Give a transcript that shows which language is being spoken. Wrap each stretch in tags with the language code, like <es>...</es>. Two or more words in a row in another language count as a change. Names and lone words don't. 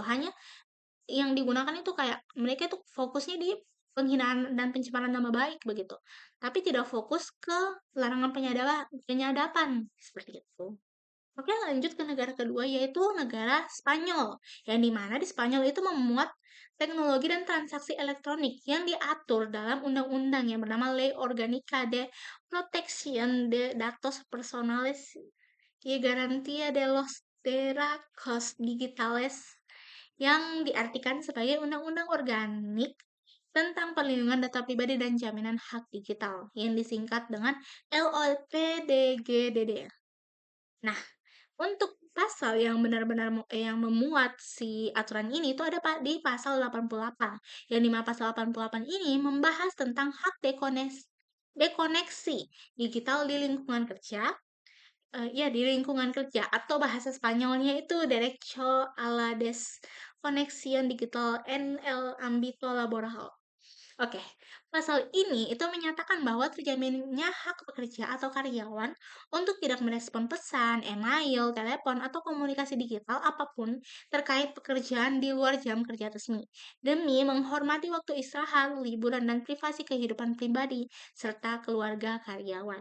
<id>Hanya yang digunakan itu kayak mereka itu fokusnya di penghinaan dan pencemaran nama baik begitu. Tapi tidak fokus ke larangan penyadapan seperti itu. Oke, lanjut ke negara kedua, yaitu negara Spanyol. Yang dimana di Spanyol itu memuat teknologi dan transaksi elektronik yang diatur dalam undang-undang yang bernama Ley Orgánica de Protección de Datos Personales y Garantía de los Derechos Digitales yang diartikan sebagai undang-undang organik tentang perlindungan data pribadi dan jaminan hak digital yang disingkat dengan LOPDGDD. Nah, untuk pasal yang benar-benar yang memuat si aturan ini itu ada di pasal 88. Yang di mana pasal 88 ini membahas tentang hak dekoneksi digital di lingkungan kerja. Ya, di lingkungan kerja atau bahasa Spanyolnya itu</id> <es>Derecho a la Desconexión Digital en el ámbito laboral.</es> <id>Oke, pasal ini itu menyatakan bahwa terjaminnya hak pekerja atau karyawan untuk tidak merespon pesan, email, telepon, atau komunikasi digital apapun terkait pekerjaan di luar jam kerja resmi, demi menghormati waktu istirahat, liburan, dan privasi kehidupan pribadi, serta keluarga karyawan.</id>